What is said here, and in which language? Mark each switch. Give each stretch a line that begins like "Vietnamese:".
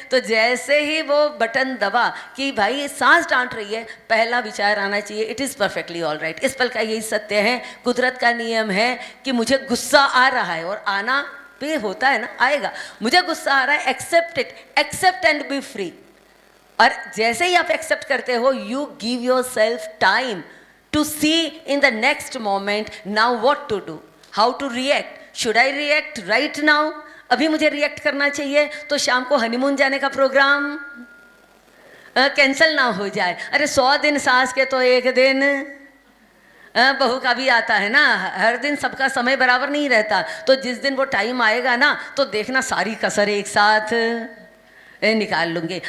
Hindi: तो जैसे ही वो बटन दबा कि भाई सास डांट रही है, पहला विचार आना चाहिए,
English: It is perfectly all right.
Hindi: इस पल का यही सत्य है, कुदरत का नियम है कि मुझे गुस्सा आ रहा है, और आना भी होता है ना, आएगा। मुझे गुस्सा आ रहा है,
English: Accept it, accept and be free.
Hindi: और जैसे ही आप एक्सेप्ट करते हो,
English: You give yourself time to see in the next moment now what to do, how to react. Should I react right now?
Hindi: अभी मुझे रिएक्ट करना चाहिए तो शाम को हनीमून जाने का प्रोग्राम कैंसिल ना हो जाए। अरे 100 दिन सास के तो एक दिन बहू का भी आता है ना, हर दिन सबका समय बराबर नहीं रहता। तो जिस दिन वो टाइम आएगा ना, तो देखना सारी कसर एक साथ निकाल लूँगे।